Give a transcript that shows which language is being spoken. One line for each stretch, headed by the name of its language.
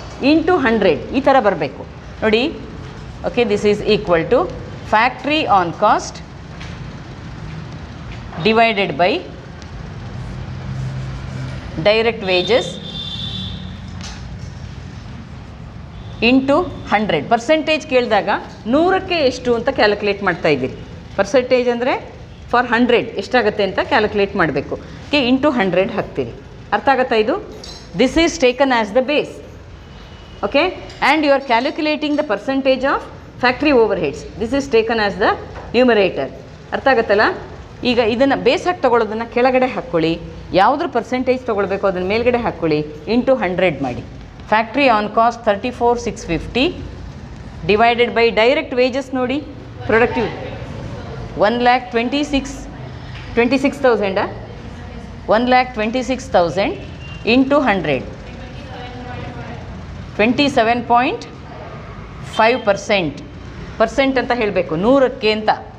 Kannada: Into 100 ಈ ಥರ ಬರಬೇಕು ನೋಡಿ.
English: Okay, this is equal to factory on cost divided by direct wages into 100.
Kannada: Percentage ಕೇಳಿದಾಗ 100ಕ್ಕೆ ಎಷ್ಟು ಅಂತ ಕ್ಯಾಲ್ಕುಲೇಟ್ ಮಾಡ್ತಾ ಇದ್ದೀರಿ. ಪರ್ಸೆಂಟೇಜ್ ಅಂದರೆ ಫಾರ್ 100 ಎಷ್ಟಾಗುತ್ತೆ ಅಂತ ಕ್ಯಾಲ್ಕುಲೇಟ್ ಮಾಡಬೇಕು. ಕೆ ಇಂಟು 100 ಹಾಕ್ತೀರಿ. ಅರ್ಥ ಆಗುತ್ತಾ ಇದು?
English: This is taken as the base. Okay, and you are calculating the percentage of factory overheads. This is taken as the numerator.
Kannada: ಅರ್ಥ ಆಗುತ್ತಲ್ಲ? ಈಗ ಇದನ್ನು ಬೇಸಾಗಿ ತೊಗೊಳ್ಳೋದನ್ನು ಕೆಳಗಡೆ ಹಾಕ್ಕೊಳ್ಳಿ, ಯಾವುದ್ರ ಪರ್ಸೆಂಟೇಜ್ ತೊಗೊಳ್ಬೇಕು ಅದನ್ನು ಮೇಲ್ಗಡೆ ಹಾಕ್ಕೊಳ್ಳಿ, ಇಂಟು 100 ಮಾಡಿ. Factory on cost 34,650 divided by direct wages ನೋಡಿ, ಪ್ರೊಡಕ್ಟಿವ್ 1,26,000 1,26,000 ಇಂಟು 100 27.5% ಪರ್ಸೆಂಟ್ ಅಂತ ಹೇಳಬೇಕು, 100ಕ್ಕೆ ಅಂತ.